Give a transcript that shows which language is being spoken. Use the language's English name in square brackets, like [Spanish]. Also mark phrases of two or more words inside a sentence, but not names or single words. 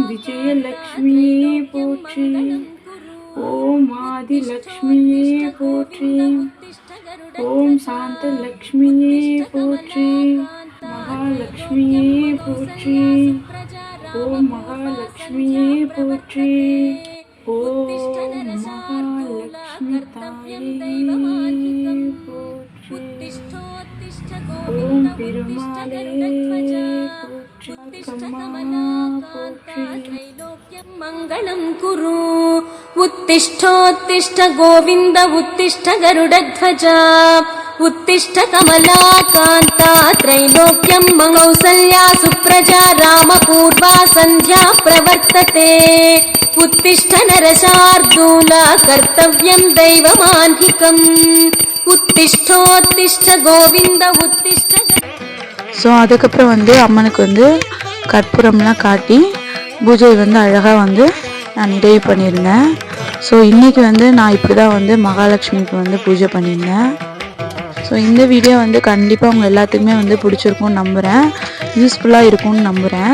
[Tamil] விஜயலக்ஷ்மியே போற்றி ஓம் ஆதிலக்ஷ்மியே போற்றி ஓம் சாந்தலக்ஷ்மியே போற்றி மகாலட்சுமியே போற்றி ஓம் மகாலட்சுமியே போற்றி ஓம் மகாலட்சுமி தாயே போற்றி ஓம் பெருமாளே போற்றி அம்மா போற்றி [Sanskrit] मङ्गलम् कुरु उत्तिष्ठोत्तिष्ठ गोविन्द उत्तिष्ठ गरुडध्वजा उत्तिष्ठ कमलाकान्ता त्रैलोक्यं कौसल्या सुप्रजा रामपूर्वा सन्ध्या प्रवर्तते उत्तिष्ठ नरशार्दूला कर्तव्यं दैवमान्हिकम् उत्तिष्ठोत्तिष्ठ गोविन्द उत्तिष्ठ [Tamil] ஸோ அதுக்கப்புறம் வந்து அம்மனுக்கு வந்து கற்பூரம்லாம் காட்டி பூஜை வந்து அழகாக வந்து நான் நிறைவு பண்ணியிருந்தேன். ஸோ இன்றைக்கி வந்து நான் இப்படி தான் வந்து மகாலட்சுமிக்கு வந்து பூஜை பண்ணியிருந்தேன். ஸோ இந்த வீடியோ வந்து கண்டிப்பாக உங்கள் எல்லாத்துக்குமே வந்து பிடிச்சிருக்கும்னு நம்புகிறேன், யூஸ்ஃபுல்லாக இருக்கும்னு நம்புகிறேன்.